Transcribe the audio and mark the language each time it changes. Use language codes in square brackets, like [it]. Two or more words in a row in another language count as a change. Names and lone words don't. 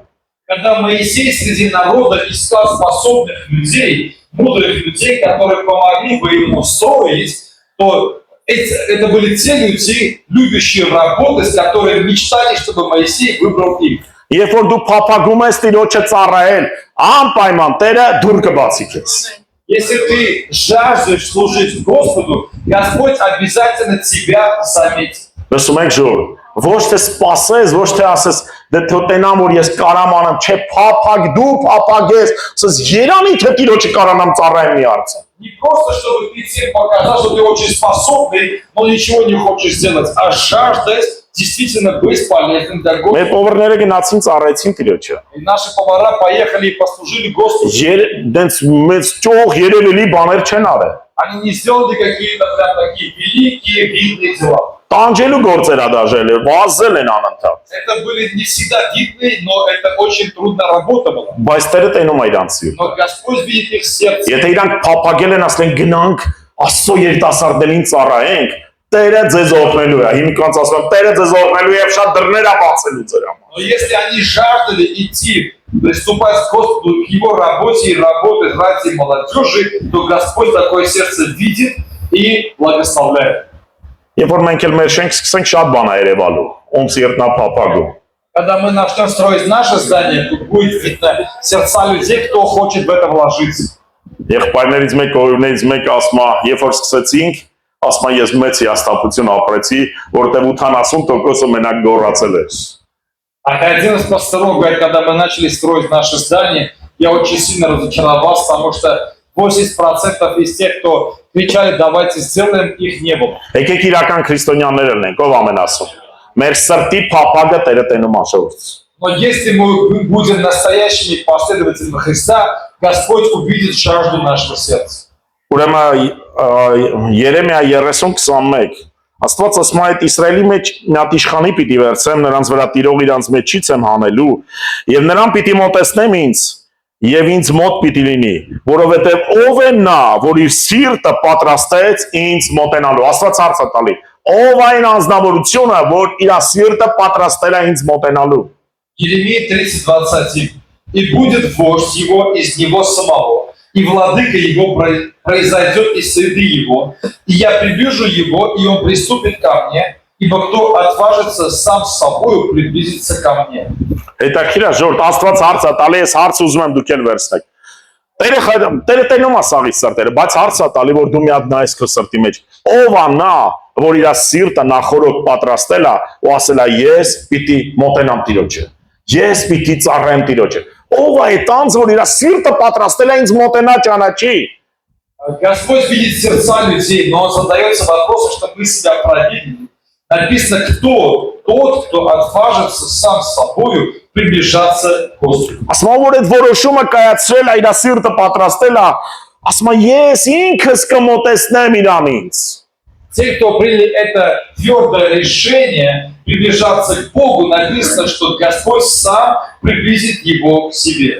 [ru] Когда Моисей среди народа искал способных людей, мудрых людей, которые помогли бы ему строить, то это были те люди, любящие работать, которые мечтали, чтобы Моисей выбрал их. [hy] Երբ որ դու փափագում ես Տիրոջը ծառայել, անպայման Տերը դուր կբացի քեզ։ [ru] Если ты жаждешь служить Господу, Господь обязательно тебя заметит. [hy] Լսում եք ժողովուրդ, ոչ թե սпасես, ոչ թե ասես, դե թոտենամ որ ես կարամ անեմ, չէ, փափագ դու փափագես, ասես Երանի թե Տիրոջը կարանամ ծառայեմ մի արծը։ [ru] Не просто, чтобы ты всем показал, что ты очень способный, но ничего не хочешь сделать, а жаждать действительно быть полезным для Господа. [hy] Մեր повարները գնացին ծառայեցին Տիրոջը։ [ru] И наши повара поехали и послужили Господу. [hy] Դենց մեծ ճող երևելի բաներ չեն արել։ [ru] Они не сделали какие-то прям такие великие, видные дела. [hy] Տանջելու գործեր ադաժել, վազել են անընդհատ։ [ru] Это были не всегда видные, но это очень трудная работа была. [hy] Բայց Տերը տենում է իրանց սիրտը։ [ru] Но Господь видит их сердце. [hy] Եթե իրանք փափագել են, ասեն գնանք Աստծո երիտասարդներին ծառայենք, Տերը ձեզ օգնելու է։ Հիմքանց ասում եմ, Տերը ձեզ օգնելու է եւ շատ դռներ է բացելու ձեր համար։ [ru] Но если они жаждали идти, приступать к Господу, к Его работе и работать ради молодежи, то Господь такое сердце видит и благословляет. [hy] Երբ որ մենք էլ մեր շենք սկսենք շատ բան է երևալու, ում սիրտն է փափագում։ [ru] Когда мы начнем строить наше здание, тут будет видно сердца людей, кто хочет в это вложиться. [hy] Եղբայրներից մեկ օրներից մեկ ասում է, երբ որ սկսեցինք, ասում է ես մեծ հիասթափություն ապրեցի, որտեղ 80% մենակ գոռացել ես։ [ru] Один из пасторов говорит, когда мы начали строить наше здание, я очень сильно разочаровался, потому что 80% из тех, кто кричали, давайте сделаем, их не было. [hy] Եկեք իրական քրիստոնյաներ լինենք, ով ամեն ասում։ Մեր սրտի փափագը Տերը տենում աշորց։ [ru] Но если мы будем настоящими последователями Христа, Господь увидит жажду нашего сердца. [hy] Ուրեմն Երեմիա 30:21 Աստված ասում է այդ Իսրայելի մեջ մի հատ իշխանի պիտի վերցեմ, նրանց վրա տիրող իրանց մեջից եմ հանելու, եւ նրան պիտի մոտեցնեմ ինձ, եւ ինձ մոտ պիտի լինի, որովհետեւ ով է նա, որ իր սիրտը պատրաստեց ինձ մոտենալու։ Աստված հարց է տալի. ով այն անձնավորությունը, որ իր սիրտը պատրաստել է ինձ մոտենալու։ [ru] Еремия 30:21. И будет вождь его из него самого, и владыка его произойдет из среды его, и я приближу его, и он приступит ко мне, ибо кто отважится сам с собою приблизиться ко мне. [hy] Հետաքրքիր է, ժողովուրդ, Աստված հարց է տալի, ես հարց ուզում եմ դուք էլ վերցնեք։ Տերը տենում է սաղի սրտերը, բայց հարց է տալի, որ դու մի հատ նայես քո սրտի մեջ։ Ով է նա, որ իր սիրտը նախորդ պատրաստել է ու ասել է ես պիտի մոտենամ Տիրոջը։ Ես պիտի ծառայեմ Տիրոջը։ Ով է այդ անձը, որ իր սիրտը պատրաստել է ինձ մոտենա ճանաչի։ [ru] Господь видит сердца людей, но он задается вопросом, чтобы мы себя проверили. Написано, кто тот, кто отважится сам с собою приближаться к Господу. [hy] Ասում է, որ այդ որոշումը կայացրել է, իր սիրտը պատրաստել է, ասում է, ես ինքս կմոտեցնեմ իրան ինձ։ [ru] Те, кто приняли это твердое решение приближаться к Богу, написано, что Господь сам приблизит его к себе.